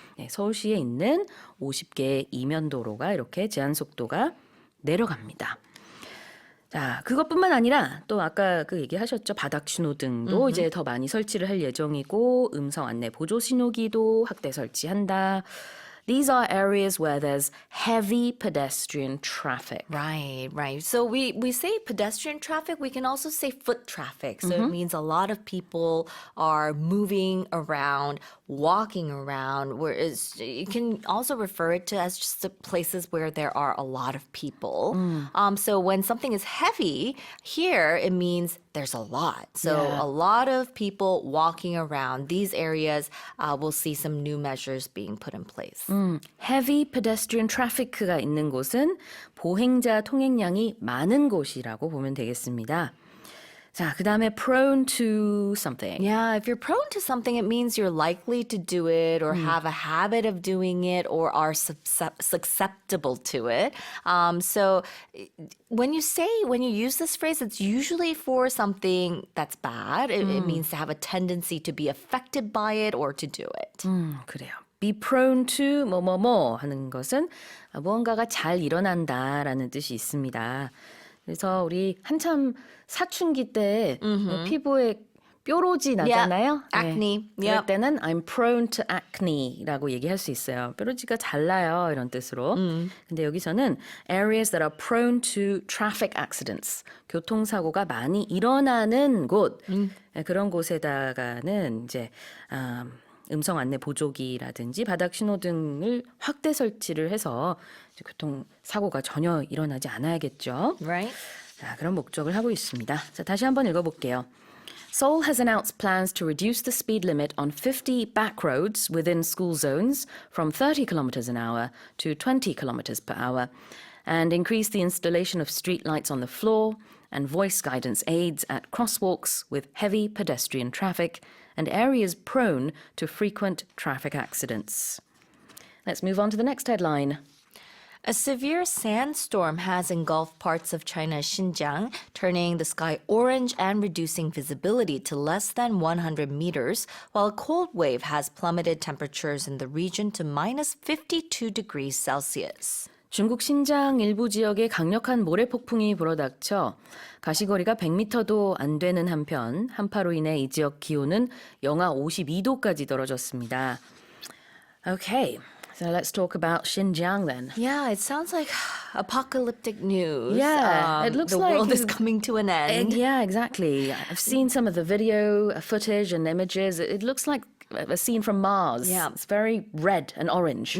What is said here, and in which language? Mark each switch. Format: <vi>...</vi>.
<ko>서울시에 있는 50개의 이면 도로가 이렇게 제한 속도가 내려갑니다. 자, 그것뿐만 아니라 또 아까 그 얘기하셨죠. 바닥 신호등도 이제 더 많이 설치를 할 예정이고 음성 안내 보조 신호기도 확대 설치한다.</ko> <en>These are areas where there's heavy pedestrian traffic. Right. So we say pedestrian traffic, we can also say foot traffic. So it means a lot of people are moving around, walking around, whereas you can also refer it to as just the places where there are a lot of people. So when something is heavy, here it means there's a lot. So Yeah. a lot of people walking around these areas, we'll see some new measures being put in place. heavy pedestrian traffic</en> <ko>가 있는 곳은 보행자 통행량이 많은 곳이라고 보면 되겠습니다. 자, 그 다음에</ko> <en>prone to something. Yeah, if you're prone to something, it means you're likely to do it or have a habit of doing it or are susceptible to it. So when you use this phrase, it's usually for something that's bad. It means to have a tendency to be affected by it or to do it.</en> <ko>그래요.</ko> <en>be prone to</en> <ko>뭐뭐뭐 하는 것은 무언가가 잘 일어난다라는 뜻이 있습니다. 그래서 우리 한참 사춘기 때 피부에 뾰루지 나잖아요.</ko> <en>Yeah, acne.</en> <ko>그럴</ko> <en>Yep.</en> <ko>때는</ko> <en>I'm prone to acne</en> <ko>라고 얘기할 수 있어요. 뾰루지가 잘 나요 이런 뜻으로. 근데 여기서는</ko> <en>areas that are prone to traffic accidents.</en> <ko>교통사고가 많이 일어나는 곳. 그런 곳에다가는 이제 음성 안내 보조기라든지 바닥 신호등을 확대 설치를 해서 교통사고가 전혀 일어나지 않아야겠죠.</ko> <en>Right?</en> <ko>자, 그런 목적을 하고 있습니다. 자, 다시 한번 읽어볼게요.</ko> <en>Seoul has announced plans to reduce the speed limit on 50 back roads within school zones from 30 kilometers an hour to 20 kilometers per hour and increase the installation of street lights on the floor and voice guidance aids at crosswalks with heavy pedestrian traffic and areas prone to frequent traffic accidents. Let's move on to the next headline. A severe sandstorm has engulfed parts of China's Xinjiang, turning the sky orange and reducing visibility to less than 100 meters, while a cold wave has plummeted temperatures in the region to minus 52 degrees Celsius.</en> <ko>중국 신장 일부 지역에 강력한 모래폭풍이 불어닥쳐 가시거리가 100m도 안 되는 한편 한파로 인해 이 지역 기온은 영하 52도까지 떨어졌습니다.</ko> <en>Okay, so let's talk about Xinjiang then. Yeah, it sounds like apocalyptic news. Yeah, it looks the like world is coming to an end. Yeah, exactly. I've seen some of the video footage and images. It looks like a scene from Mars. Yeah. It's very red and orange.</en>